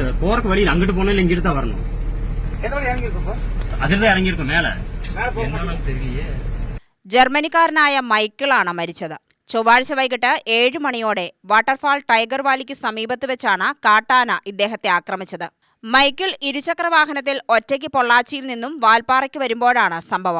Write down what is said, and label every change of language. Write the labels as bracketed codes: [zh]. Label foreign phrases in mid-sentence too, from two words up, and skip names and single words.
[ta] போறக்கு வழியில் அங்கிட்டு போனா இல்ல இங்கிட்டு தான் வரணும். அதுதான் இறங்கியிருக்கும் மேல. [ml] ജർമ്മനിക്കാരനായ മൈക്കിളാണ് മരിച്ചത്. ചൊവ്വാഴ്ച വൈകിട്ട് 7 മണിയോടെ വാട്ടർഫാൾ ടൈഗർ വാലിക്ക് സമീപത്ത് വെച്ചാണ് കാട്ടാന ഇദ്ദേഹത്തെ ആക്രമിച്ചത്. മൈക്കിൾ ഇരുചക്രവാഹനത്തിൽ ഒറ്റയ്ക്ക് പൊള്ളാച്ചിയിൽ നിന്നും വാൽപ്പാറയ്ക്ക് വരുമ്പോഴാണ് സംഭവം.